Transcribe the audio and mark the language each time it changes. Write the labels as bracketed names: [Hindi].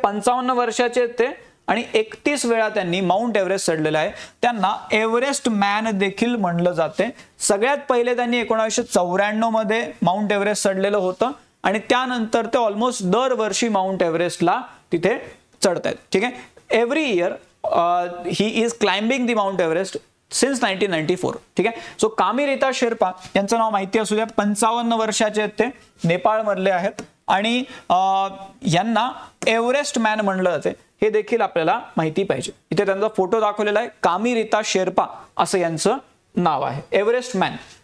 [Marathi] 55 वर्षाचे ते आणि 31 वेळा त्यांनी माउंट एव्हरेस्ट चढलेला आहे. त्यांना एव्हरेस्ट मॅन देखील म्हणलं जाते. सगळ्यात पहिले त्यांनी 1994 मध्ये माउंट एव्हरेस्ट चढलेलं होतं आणि त्यानंतर ते ऑलमोस्ट दरवर्षी माउंट एव्हरेस्टला तिथे चढतायत. ठीक आहे. [English] Every year he is climbing the Mount Everest since 1994. [Marathi] ठीक आहे. सो कामी रीता शेर्पा यांचं नाव माहिती असू द्या. 55 वर्षाचे आहेत ते, नेपाळ मधले आहेत आणि यांना एव्हरेस्ट मॅन म्हणलं जाते हे देखील आपल्याला माहिती पाहिजे. इथे त्यांचा फोटो दाखवलेला आहे. कामी रीता शेर्पा असं यांचं नाव आहे, एव्हरेस्ट मॅन.